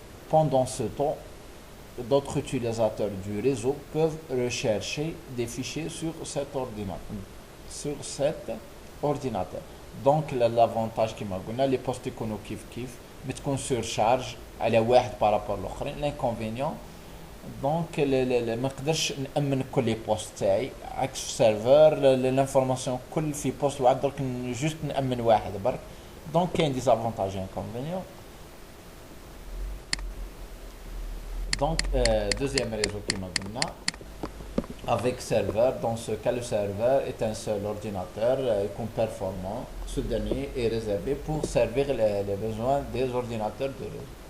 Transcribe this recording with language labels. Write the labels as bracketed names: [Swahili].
[French] Pendant ce temps, d'autres utilisateurs du réseau peuvent rechercher des fichiers sur cet ordinateur. Donc l'avantage qui m'a donné, les postes [Arabic] يكونوا كيف بتكون [French] surcharge [Arabic] على واحد [French] par rapport à l'autre. L'inconvénient, donc [Arabic] ما نقدرش نأمن كل لي بوست تاعي عكس في سيرفر الانفورماسيون كل في بوست واحد درك جوست نأمن واحد برك. [French] Donc [Arabic] كاين [French] des avantages et inconvénients. Donc, deuxième réseau qui m'a donné, avec serveur. Dans ce cas, le serveur est un seul ordinateur performant. Ce dernier est réservé pour servir les besoins des ordinateurs de réseau.